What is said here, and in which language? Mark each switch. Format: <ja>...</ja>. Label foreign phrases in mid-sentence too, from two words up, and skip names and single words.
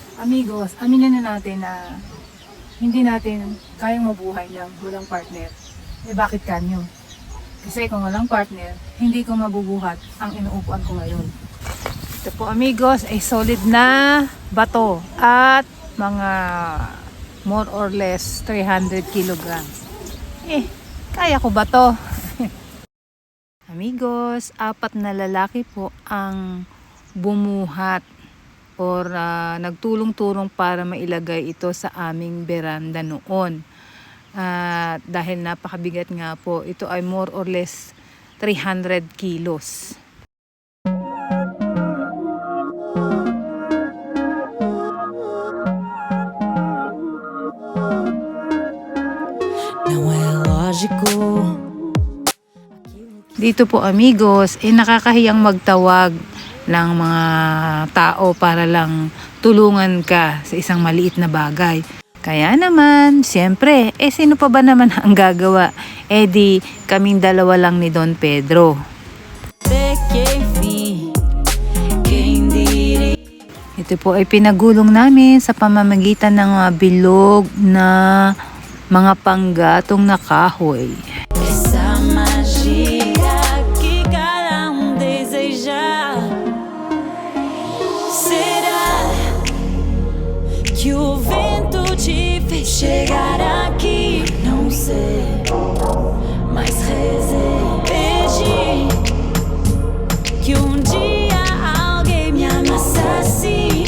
<tl>Amigos, aminin na natin na hindi natin kayang mabuhay ng walang partner. Eh bakit kanyo? Kasi kung walang partner, hindi ko mabubuhat ang inuupuan ko ngayon. Ito po amigos, ay solid na bato at mga</tl> <en>more or less</en> <tl>300 kilograms. Kaya ko ba to? Amigos, 4 na lalaki po ang bumuhat or nagtulong-tulong para mailagay ito sa aming beranda noon. Dahil napakabigat nga po, ito ay</tl> <en>more or less</en> <tl>300 kilos.</tl> <pt>Não é lógico.</pt> <tl>Dito po amigos, nakakahiyang magtawag ng mga tao para lang tulungan ka sa isang maliit na bagay. Kaya naman, siyempre, sino pa ba naman ang gagawa? Di kaming dalawa lang ni Don Pedro. Ito po ay pinagulong namin sa pamamagitan ng mga bilog na mga panggatong na kahoy.</tl> <pt>Essa magia que cada deseja. Será que o vento te fez chegar aqui? Não sei, mas rezei, pedi que dia alguém me amasse assim.</pt>